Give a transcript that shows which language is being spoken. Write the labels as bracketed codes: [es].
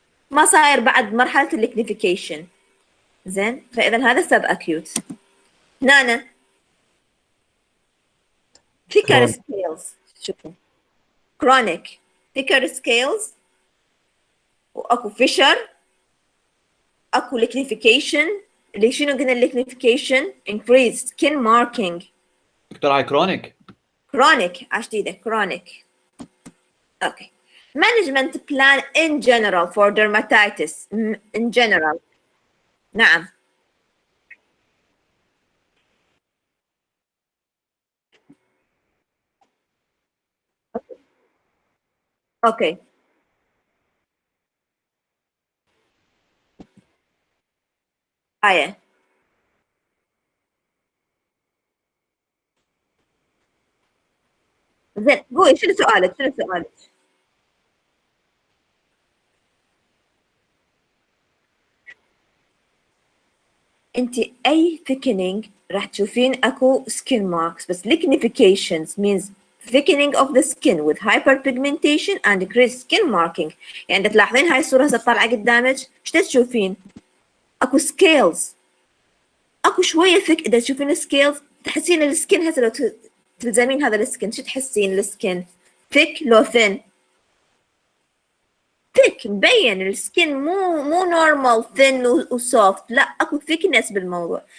[ar] ما صاير بعد مرحلة الليكنيفيكيشن. زين، فإذا هذا subacute. [en] هنا thicker scales، شوفوا chronic thicker scales، واكو fissure، اكو lichenification. [ar] اللي شنو قلنا [en] lichenification increased skin marking. [ar] دكتور هاي chronic عشتيده chronic. [en] Okay. Management plan in general for dermatitis in general. [ar] نعم. [en] Okay. [ar] آية. زين قولي شنو سؤالك؟ انت اي [en] thickening راح تشوفين اكو skin marks، بس lichenifications means thickening of the skin with hyperpigmentation and increased skin marking. [ar] يعني تلاحظين هاي الصورة هسه طالعة قدامك، ايش تشوفين؟ اكو scales، اكو شوية thick. اذا تشوفين scales تحسين السكن هسه لو تلزمين هذا السكن شو تحسين السكن؟ thick لو thin؟ thick، مبين السكن مو normal thin وsoft، لا اكو thickness بالموضوع.